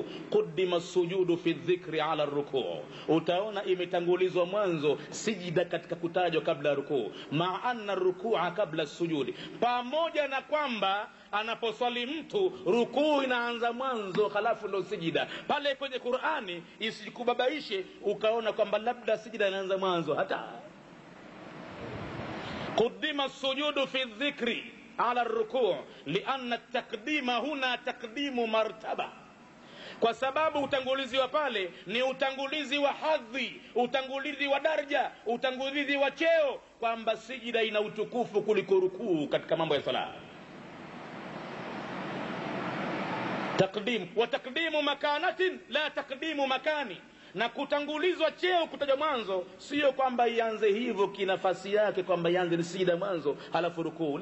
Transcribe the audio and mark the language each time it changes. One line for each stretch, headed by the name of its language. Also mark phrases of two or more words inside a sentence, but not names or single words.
Arabic: قدم السجود في الذكر على الركوع,
Swahili: utaona imetangulizwa mwanzo sijida katika kutajwa kabla rukuu,
Arabic: مع أن الركوع قبل السجود,
Swahili: pamoja na kwamba anaposwali mtu rukuu inaanza mwanzo halafu ndo sijida. Pale kwenye Qur'ani isikubabaishe ukaona kwamba labda sijida inaanza mwanzo.
Arabic: Hata قدم السجود في الذكر على الركوع لأن التقديم هنا تقديم مرتبة,
Swahili: kwa sababu utangulizi wa pale ni utangulizi wa hadhi, utangulizi wa daraja, utangulizi wa cheo, kwamba sijida ina utukufu kuliko rukuu katika mambo ya sala.
Arabic: تقديم وتقديم مكانة لا تقديم مكان,
Swahili: na kutangulizwa cheo kutajwa mwanzo, sio kwamba ianze hivyo kinafasi yake, kwamba ianze ni sijida mwanzo halafu rukuu.